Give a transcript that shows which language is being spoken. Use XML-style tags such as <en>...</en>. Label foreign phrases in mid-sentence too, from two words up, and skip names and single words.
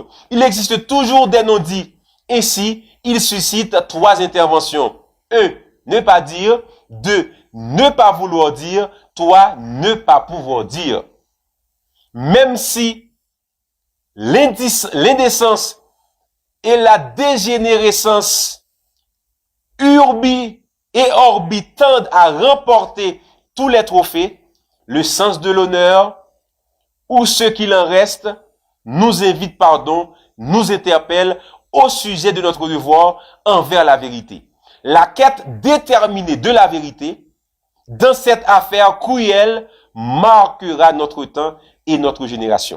<fr>Il existe toujours des non-dits. Ainsi, il suscite 3 interventions. 1. Ne pas dire. 2. Ne pas vouloir dire. 3. Ne pas pouvoir dire. Même si l'indécence et la dégénérescence</fr> <la>urbi et orbi</la> <fr>tendent à remporter tous les trophées, le sens de l'honneur ou ce qu'il en reste nous invite, nous interpelle au sujet de notre devoir envers la vérité. La quête déterminée de la vérité dans cette affaire cruelle marquera notre temps et notre génération.</fr>